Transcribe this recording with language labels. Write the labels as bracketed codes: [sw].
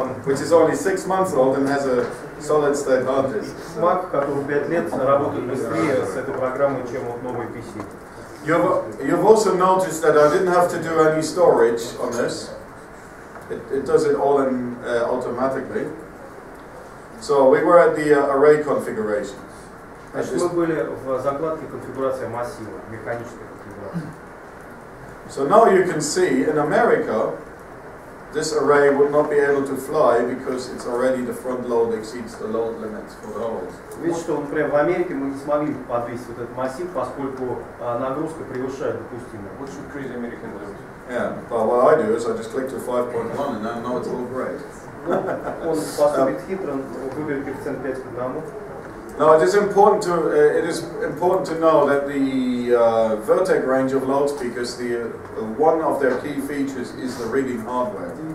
[en] Which is only 6 months old and has a solid state hard disk. [ru] Mac, который 5 лет, работает быстрее с этой программой, чем вот новый PC. [en] You've also noticed that I didn't have to do any storage on this. It does it all in automatically. So we were at the array configuration. [ru] Значит, мы были в закладке конфигурация массива, механическая конфигурация. [en] So now you can see in America, this array would not be able to fly because it's already the front load exceeds the load limits for the holes. [ru] Видите, что, например, в Америке мы не смогли подвесить вот этот массив, поскольку нагрузка превышает допустимую. [en] What should crazy American do? Yeah, but what I do is I just click to 5.1 and I know it's all great. [ru] Он поступит хитро, выберет коэффициент 5 к 1. [en] Now it is important to know that the Vertec range of loudspeakers, one of their key features is the rigging hardware.